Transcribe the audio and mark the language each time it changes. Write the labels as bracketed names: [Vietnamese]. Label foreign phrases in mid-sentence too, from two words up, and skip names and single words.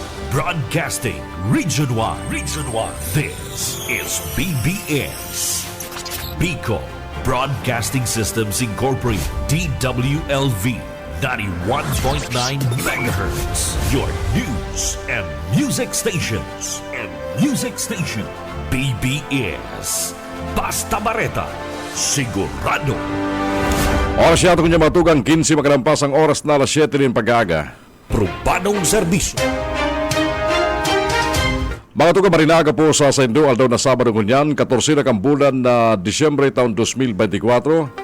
[English] Broadcasting Region 1. Region 1. This is BBS. Bicol Broadcasting Systems Incorporated. DWLV. 91.9 megahertz. Your news and music stations. [Bikol] BBS. Basta Bareta. Sigurado. Oras yata kung niya matugang 15 makalampas ang oras na alas 7 din pag-aga. Probadong serbisyo. Mga tuga marinaga po sa Saindo Aldaw na Sabado kunyan, 14 na kang bulan na Disyembre taon 2024.